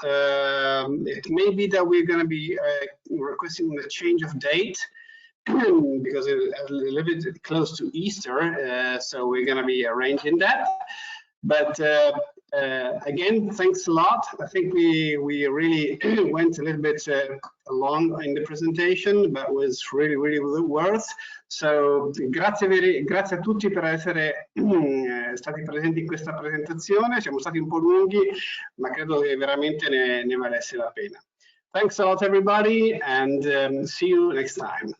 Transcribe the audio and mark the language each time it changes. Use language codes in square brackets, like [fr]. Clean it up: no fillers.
[en] It may be that we're going to be requesting a change of date because it's a little bit close to Easter, so we're going to be arranging that. But again, thanks a lot. I think we really went a little bit long in the presentation, but was really worth. [it] So grazie a tutti per essere stati presenti in questa presentazione. Siamo stati un po' lunghi, ma credo che veramente ne valesse la pena. [en] Thanks a lot, everybody, and see you next time.